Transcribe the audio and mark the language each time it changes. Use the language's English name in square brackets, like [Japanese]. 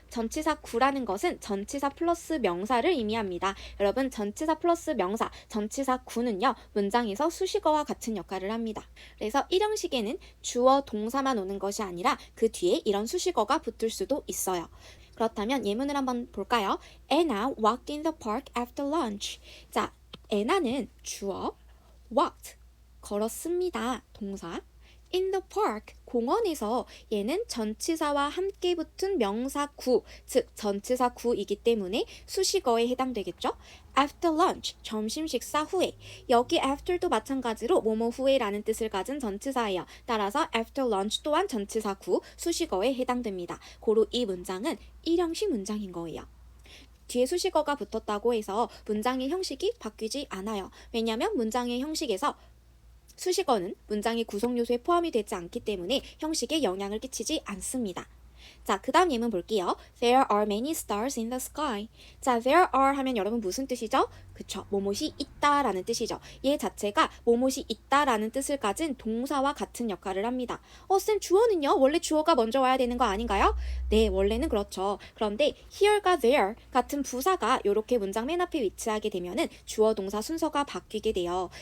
[Korean] 전치사 구라는 것은 전치사 플러스 명사를 의미합니다. 여러분, 전치사 플러스 명사, 전치사 구는요. 문장에서 수식어와 같은 역할을 합니다. 그래서 1형식에는 주어, 동사만 오는 것이 아니라 그 뒤에 이런 수식어가 붙을 수도 있어요. 그렇다면 예문을 한번 볼까요? [English] Anna walked in the park after lunch. [Korean] 자, Anna는 주어, walked, 걸었습니다. 동사. [English] In the park, [Korean] 공원에서. 얘는 전치사와 함께 붙은 명사 구, 즉 전치사 구이기 때문에 수식어에 해당되겠죠? [English] After lunch, [Korean] 점심 식사 후에. 여기 after도 마찬가지로 뭐뭐 후에라는 뜻을 가진 전치사예요. 따라서 [English] after lunch [Korean] 또한 전치사 구, 수식어에 해당됩니다. 고로 이 문장은 1형식 문장인 거예요. 뒤에 수식어가 붙었다고 해서 문장의 형식이 바뀌지 않아요. 왜냐하면 문장의 형식에서 수식어는 문장의 구성 요소에 포함이 되지 않기 때문에 형식에 영향을 끼치지 않습니다. 자, 그 다음 예문 볼게요. [English] There are many stars in the sky. [Korean] 자, [English] there are [Korean] 하면 여러분 무슨 뜻이죠? 그쵸, 뭐뭇이 있다라는 뜻이죠. 얘 자체가 뭐뭇이 있다라는 뜻을 가진 동사와 같은 역할을 합니다. 쌤, 주어는요? 원래 주어가 먼저 와야 되는 거 아닌가요? 네, 원래는 그렇죠. 그런데 here가 there 같은 부사가 이렇게 문장 맨 앞에 위치하게 되면은 주어 동사 순서가 바뀌게 돼요.